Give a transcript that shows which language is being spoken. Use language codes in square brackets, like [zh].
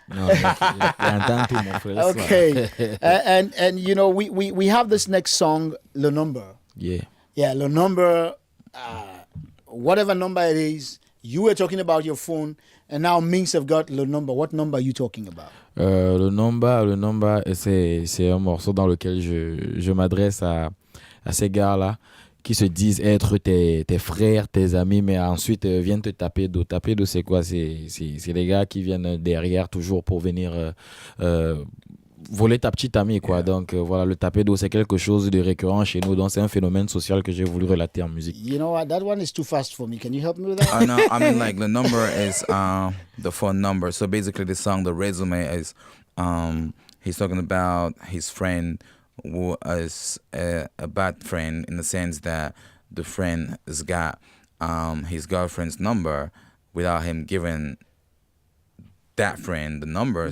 [fr] Non, il entend tout, mon frère. [en] Okay. And you know, we have this next song, Le Number. Yeah. Yeah, Le Number, whatever number it is, you were talking about your phone, and now Minks have got Le Number. What number are you talking about? [fr] Le number, c'est un morceau dans lequel je m'adresse à ces gars-là qui se disent être tes frères, tes amis, mais ensuite viennent te taper d'eau. Taper d'eau, c'est quoi? C'est les gars qui viennent derrière toujours pour venir voler ta petite amie, quoi. Yeah. Donc voilà, le taper d'eau, c'est quelque chose de récurrent chez nous. Donc c'est un phénomène social que j'ai voulu relater en musique. [en] You know what? That one is too fast for me. Can you help me with that? No, I mean like the number is the phone number. So basically the song, the resume is he's talking about his friend who is a bad friend in the sense that the friend has got his girlfriend's number without him giving that friend the number.